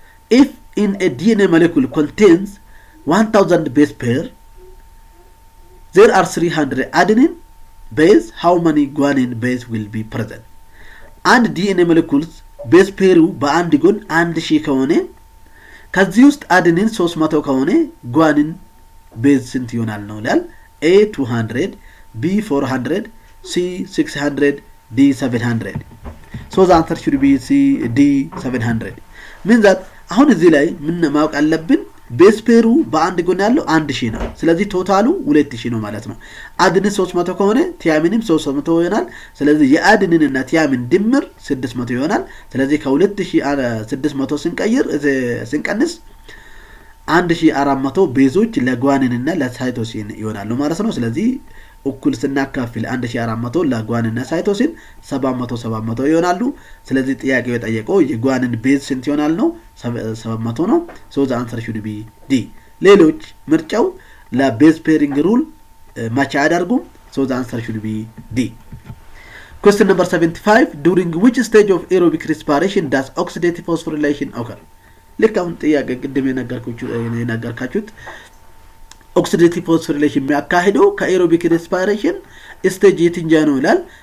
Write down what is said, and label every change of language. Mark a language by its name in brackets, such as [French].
[English] If in a DNA molecule contains 1000 base pair, there are 300 adenine base, how many guanine base will be present? [Amharic] And DNA molecules base pairu በአንድ ጎን 1000 ከሆነ ከዚህ ውስጥ አደኒን 300 ከሆነ guanine base ስንት ይሆናል ነው ይላል? [English] A 200, B 400, C 600, D 700. So the answer should be C D 700. means that [Amharic] አሁን እዚህ ላይ ምን ማወቅ አለብን? ቤስ ፔሩ በአንድ ጎን ያለው 1000 ነው። ስለዚህ ቶታሉ 2000 ነው ማለት ነው። አድኒን 300 ከሆነ ቲያሚንም 300 ይሆናል። ስለዚህ የአድኒን እና ቲያሚን ድምር 600 ይሆናል። ስለዚህ ከ2600 ስንቀንስ 1400 ቤዞች ለጓኒን እና ለሳይቶሲን ይሆናሉ ማለት ነው። ስለዚህ እኩል ስናካፍል 1400 ለጓኒን እና ሳይቶሲን 700 ይሆናሉ። ስለዚህ ጥያቄው የጠየቀው የጓኒን ቤዝ ስንት ይሆናል ነው? 700 ነው። [English] ሶ ዘ አንሰር ሹድ ቢ ዲ። [Amharic] ሌሎች ምርጫው ለቤዝ ፔሪንግ ሩል ማች አያደርጉም። ሶ ዘ አንሰር ሹድ ቢ ዲ። [English] question number 75. during which stage of aerobic respiration does oxidative phosphorylation occur? [Amharic] ልካውን ጥያቄ ቅድም የነገርካችሁት oxidative phosphorylation የሚያካሂደው ከኤሮቢክ ሬስፓይሬሽን ስቴጅ የትኛው ነው ይላል?